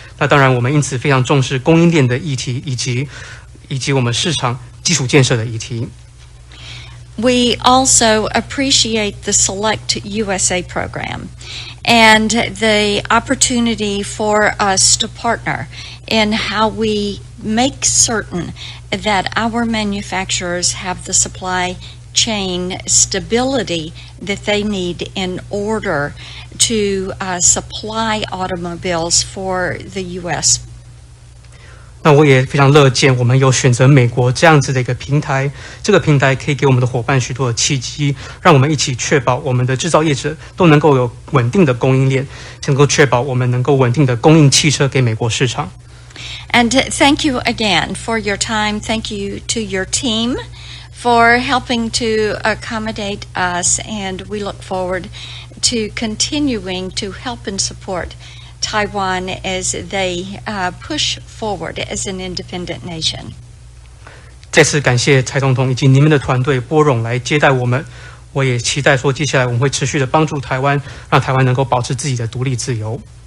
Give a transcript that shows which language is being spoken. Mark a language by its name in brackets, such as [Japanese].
[Chinese] 那当然，我们因此非常重视供应链的议题，以及我们市场基础建设的议题。 [English] We also appreciate the Select USA program and the opportunity for us to partner in how we make certain that our manufacturers have the supply chain stability that they need in order to supply automobiles for the U.S. [Chinese] 那我也非常乐见我们有选择美国这样子的一个平台，这个平台可以给我们的伙伴许多的契机，让我们一起确保我们的制造业者都能够有稳定的供应链，能够确保我们能够稳定的供应汽车给美国市场。 [English] And thank you again for your time. Thank you to your team for helping to accommodate us, and we look forward to continuing to help and support Taiwan as they push forward as an independent nation. [Chinese] 再次感谢蔡总统以及你们的团队拨冗来接待我们。我也期待说，接下来我们会持续的帮助台湾，让台湾能够保持自己的独立自由。